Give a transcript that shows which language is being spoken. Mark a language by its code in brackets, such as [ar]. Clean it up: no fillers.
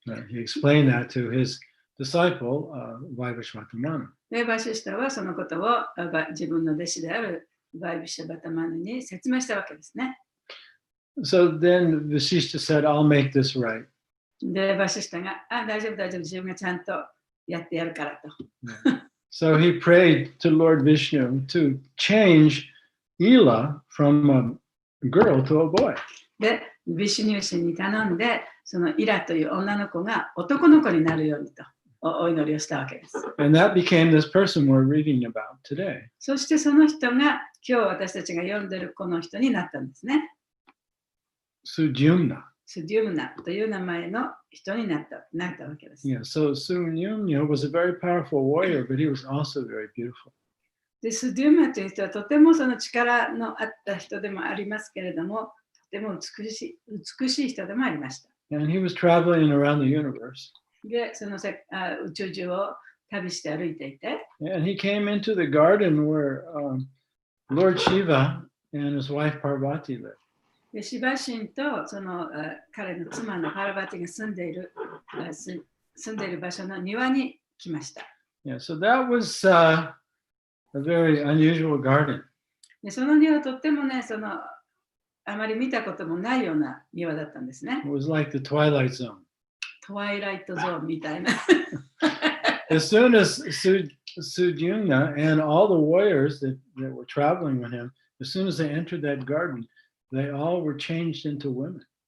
[en] He explained that to his disciple, Vaivashvata Manu. [ja] で、バシスタはそのことを自分の弟子であるバイビシャバタマヌに説明したわけですね。 [en] So then Vasishta said, I'll make this right. [ja] で、バシスタが、大丈夫、自分がちゃんとやってやるからと。 [en] So he prayed to Lord Vishnu to change Ila from a girl to a boy. [ja] で、ビシュニュー神に頼んで、そのイラという女の子が男の子になるようにとお祈りをしたわけです。 [en] And that became this person we're reading about today. [ja] そしてその人が今日私たちが読んでるこの人になったんですね。 [en] Sudyumna. [ja] スデュムナという名前の人になったわけです。 [en] Yeah, so Sudyumna was a very powerful warrior, but he was also very beautiful. [ja] で、スデューマという人はとてもその力のあった人でもありますけれども、とても美しい人でもありました。 [en] And he was traveling around the universe. [ja] で、その宇宙中を旅して歩いていて、 [en] And he came into the garden where Lord Shiva and his wife Parvati lived. [ja] でシバ神とその彼の妻のパラバティが住んでいる場所の庭に来ました。 [en] Yeah, so that was a very unusual garden. [ja] でその庭はとってもね、あまり見たこともないような庭だったんですね。 [en] It was like the Twilight Zone. [ja] トワイライトゾーンみたいな。 [en] As soon as Sudyumna and all the warriors that were traveling with him, as soon as they entered that garden, they all were changed into women.